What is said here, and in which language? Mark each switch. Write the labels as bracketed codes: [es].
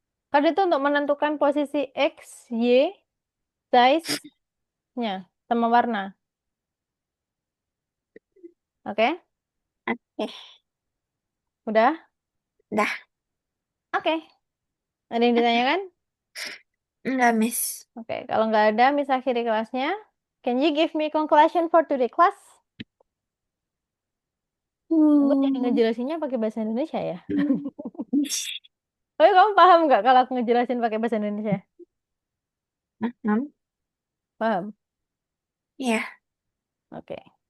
[id] Kan itu untuk menentukan posisi X, Y, size-nya, sama warna. Oke? Oke. Udah? Dah. Oke. Ada yang ditanyakan? Enggak, Miss. Oke, kalau nggak ada, misal akhiri kelasnya. [en] Can you give me conclusion for today class? [id] Aku jadi Hmm. ngejelasinnya pakai bahasa Indonesia ya. Miss. Tapi kamu paham nggak kalau aku ngejelasin pakai bahasa Indonesia? Paham? Paham? Ya. Oke.